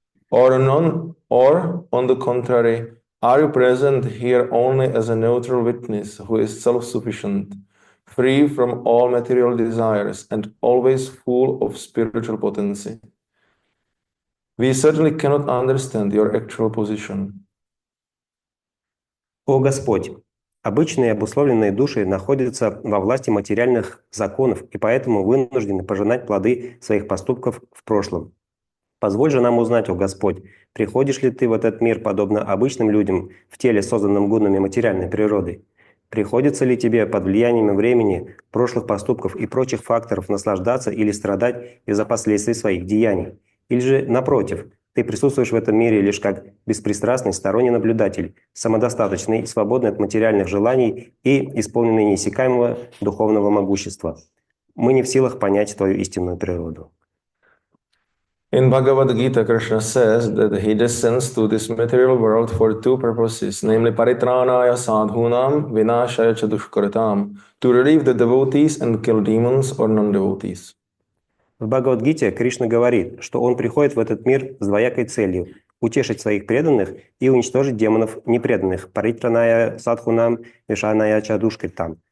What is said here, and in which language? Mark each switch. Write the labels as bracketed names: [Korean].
[English] Or on the contrary, are you present here only as a neutral witness who is self-sufficient, free from all material desires, and always full of spiritual potency? We certainly cannot understand your actual position. [Russian] О Господь! Обычные обусловленные души находятся во власти материальных законов и поэтому вынуждены пожинать плоды своих поступков в прошлом. Позволь же нам узнать, о Господь, приходишь ли ты в этот мир подобно обычным людям в теле, созданном гунами материальной природы? Приходится ли тебе под влиянием времени, прошлых поступков и прочих факторов наслаждаться или страдать из-за последствий своих деяний? Или же, напротив, ты присутствуешь в этом мире лишь как беспристрастный сторонний наблюдатель, самодостаточный, свободный от материальных желаний и исполненный неиссякаемого духовного могущества? Мы не в силах понять твою истинную природу. [English] In Bhagavad Gita, Krishna says that he descends to this material world for two purposes, namely [Sanskrit] paritranaya sadhunam vinashaya cha dushkaratam, [English] to relieve the devotees and kill demons or non-devotees. [Russian] В Бхагавад-гите Кришна говорит, что он приходит в этот мир с двоякой целью – утешить своих преданных и уничтожить демонов непреданных, [Sanskrit] паритраная садхунам вишаная чадушкритам.